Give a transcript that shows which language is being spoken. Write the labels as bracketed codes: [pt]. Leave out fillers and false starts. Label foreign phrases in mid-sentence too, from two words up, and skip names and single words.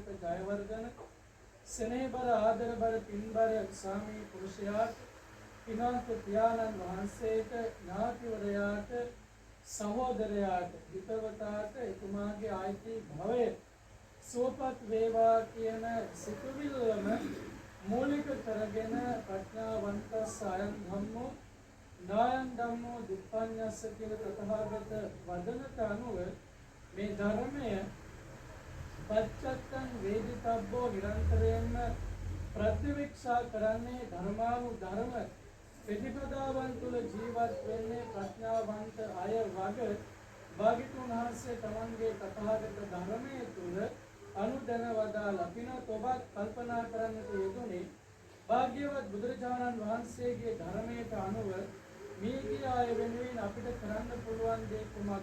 [si] ජයවර්ධන සෙනෙහබර ආදරබර පින්බර ස්වාමී පුරුෂයාට පින්වන්ත පියාණන් වහන්සේට ඥාතිවරයාට සහෝදරයාට හිතවතාට එතුමාගේ ආයිති භවය සුවපත් වේවා කියන සිතුවිල්ලම මූලික කරගෙන [pi] ප්‍රඥාවන්ත සයන් ධම්මෝ නායන් ධම්මෝ දුක්ඛඤ්ඤස්ස [si] කියන තථාගත වදනට අනුව මේ ධර්මය [pi] පච්චත්තං වේදිතබ්බෝ [si] නිරන්තරයෙන්ම ප්‍රතිවික්ෂා කරන්නේ ධර්මානුධර්ම ප්‍රතිපදාවන් තුළ ජීවත් වෙන්නේ ප්‍රඥාවන්ත අය වග භාග්‍යවතුන් වහන්සේ තමන්ගේ තථාගත ධර්මයේ තුල අනුදැන වදාලා පිනොත් ඔබත් කල්පනා කරන්නට යෙදුනේ භාග්‍යවත් බුදුරජාණන් වහන්සේගේ ධර්මයට අනුව මේ ගිය අය වෙනුවෙන් අපිට කරන්න පුළුවන් දේ කුමක්?